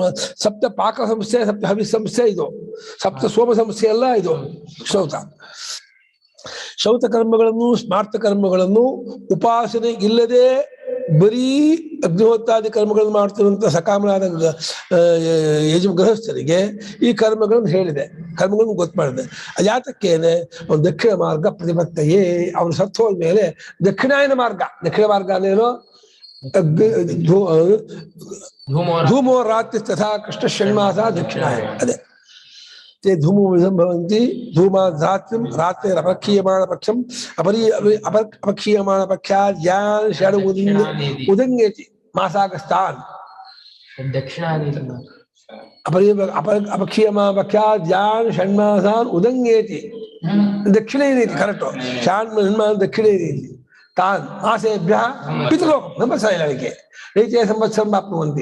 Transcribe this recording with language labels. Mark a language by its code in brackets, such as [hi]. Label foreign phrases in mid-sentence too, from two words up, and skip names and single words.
[kn] ಸಪ್ತ ಪಾಕ ಸಂಸ್ಥೆ, ಸಪ್ತ ಹವಿಸ್ ಸಂಸ್ಥೆ ಇದು, ಸಪ್ತ ಸೋಮ ಸಂಸ್ಥೆ ಎಲ್ಲ ಇದು ಶ್ರೌತ ಕರ್ಮಗಳನ್ನು, ಸ್ಮಾರ್ಥ ಕರ್ಮಗಳನ್ನು ಉಪಾಸನೆ ಇಲ್ಲದೆ ಬರೀ ಅಗ್ನಿಹೋತ್ರಾದಿ ಕರ್ಮಗಳನ್ನು ಮಾಡ್ತಿರುವಂತ ಸಕಾಮನಾದ ಗೃಹಸ್ಥರಿಗೆ ಈ ಕರ್ಮಗಳನ್ನು ಹೇಳಿದೆ, ಕರ್ಮಗಳನ್ನು ಗೊತ್ತು ಮಾಡಿದೆ. ಯಾತಕ್ಕೇನೆ ಅವನು [sa] ದಕ್ಷಿಣ ಮಾರ್ಗ ಪ್ರತಿಪತ್ತಯೇ, [kn] ಅವನು ಸತ್ತು ಹೋದ ಮೇಲೆ ದಕ್ಷಿಣ ಮಾರ್ಗ ಅಂದೇನೋ [sa] ಧೂಮೋ ರಾತ್ರಿ ತಥಾ ಕೃಷ್ಣ ಷಣ್ಮಾಸ ದಕ್ಷಿಣಾಯನ. ಅದೇ ते धूमोविधं भवन्ति धूमात् रात्रिरपक्षीयमाण पक्षं अपक्षीयमाण पक्षात् यान् षड् उदङ्गेति मासागस्तान् अपक्षीयमाण पक्षात् यान् षण्मासान् उदङ्गेति दक्षिणेति करेक्टो षण्मासान् दक्षिणेति तान् मासेभ्यः पितृलोकं संवत्सरके रीत्या संवत्सरं प्राप्नुवन्ति.